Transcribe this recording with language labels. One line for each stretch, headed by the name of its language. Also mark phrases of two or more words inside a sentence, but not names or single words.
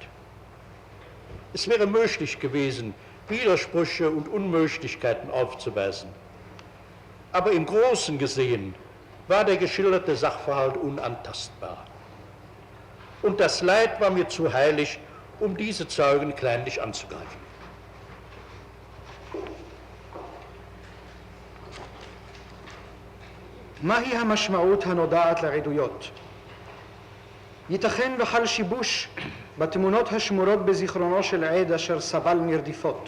German: Es wäre möglich gewesen, Widersprüche und Unmöglichkeiten aufzuweisen. Aber im Großen gesehen war der geschilderte Sachverhalt unantastbar. Und das Leid war mir zu heilig, um diese Zeugen kleinlich anzugreifen.
Hebrew: מהי המשמעות הנודעת לעדויות? ייתכן וחל שיבוש בתמונות השמורות בזיכרונו של עד אשר סבל מרדיפות.